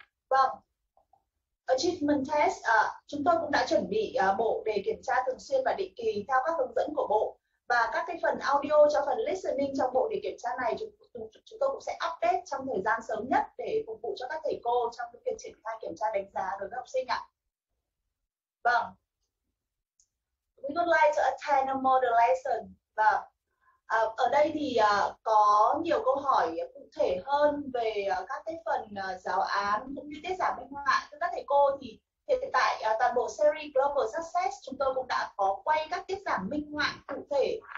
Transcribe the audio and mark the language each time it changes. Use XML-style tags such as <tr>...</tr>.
<vi>Vâng, Achievement Test, chúng tôi cũng đã chuẩn bị bộ đề kiểm tra thường xuyên và định kỳ theo các hướng dẫn của bộ. Và các cái phần audio cho phần listening trong bộ đề kiểm tra này chúng tôi cũng sẽ update trong thời gian sớm nhất để phục vụ cho các thầy cô trong việc triển khai kiểm tra đánh giá đối với học sinh ạ. Vâng.</vi> <en>We would like to attend a model lesson.</en> <vi>Và ở đây thì có nhiều câu hỏi cụ thể hơn về các cái phần giáo án cũng như tiết giảng minh họa. Thưa các thầy cô, thì hiện tại toàn bộ series Global Success chúng tôi cũng đã có quay các tiết giảng minh họa cụ thể.</vi>